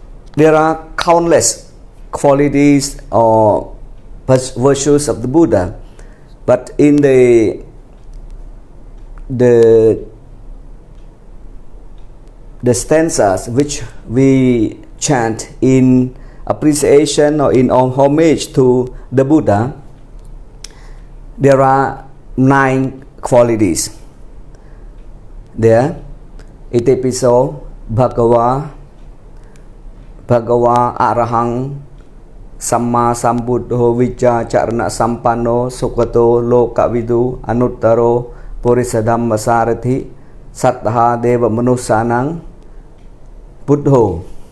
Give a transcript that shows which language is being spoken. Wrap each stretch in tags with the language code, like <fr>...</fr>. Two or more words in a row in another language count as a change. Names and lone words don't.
<en>there are countless qualities or virtues of the Buddha, but in the stanzas which we chant in appreciation or in homage to the Buddha, there are 9 qualities. There,</en> <pi>Itipiso, Bhagava, Arahang, Samma Sambuddho, Vijja Charana Sampanno, Sukato, Lokavidu, Anuttaro, Purisadhamma Sarathi, Sattha Deva Manusanang, Buddho.</pi>